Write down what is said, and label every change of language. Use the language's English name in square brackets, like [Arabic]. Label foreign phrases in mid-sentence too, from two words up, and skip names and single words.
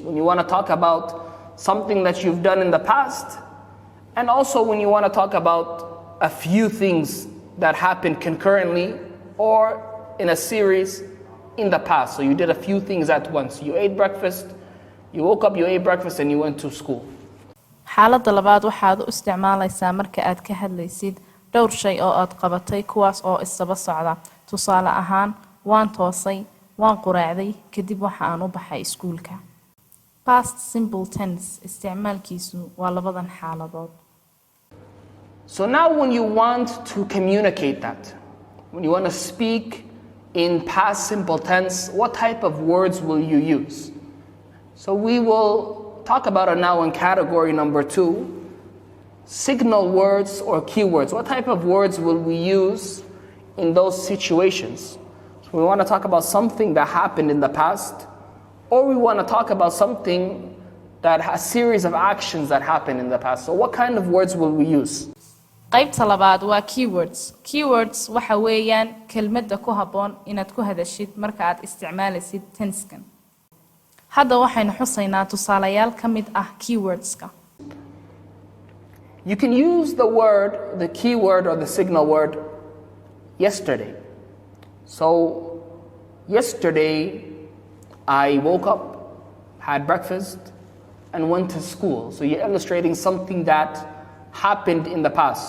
[English] When you want to talk about something that you've done in the past, and also when you want to talk about a few things that happened concurrently or in a series in the past. So you did a few things at once. You ate breakfast, you woke up, you ate breakfast, and you went to school. [Somali] xaaladda labaad waxaad u isticmaalaysaa marka aad ka hadlaysid dhowr shay oo aad qabatay kuwaas oo isdaba socda. Tusaale ahaan, waan toosay, waan quraacday, kadib waxa aan u baxay iskuulka. [English] Past simple tense [Somali] isticmaalkiisu waa labadan xaaladood. [English] So now when you want to communicate that, when you want to speak in past simple tense, what type of words will you use? So we will talk about it now in category number 2, signal words or keywords. What type of words will we use in those situations? So we want to talk about something that happened in the past, or we want to talk about something that has a series of actions that happened in the past. So what kind of words will we use? [Somali] qaybta labaad waa keywords. Keywords waxa weeyaan kelmadda ku habboon inaad ku hadashid marka aad isticmaalaysid tense-kan. Hadda waxaynu xusaynaa tusaalayaal ka mid ah keywords-ka. [English] You can use the word, the keyword or the signal word, yesterday. So, yesterday I woke up, had breakfast, and went to school. So you're illustrating something that happened in the past.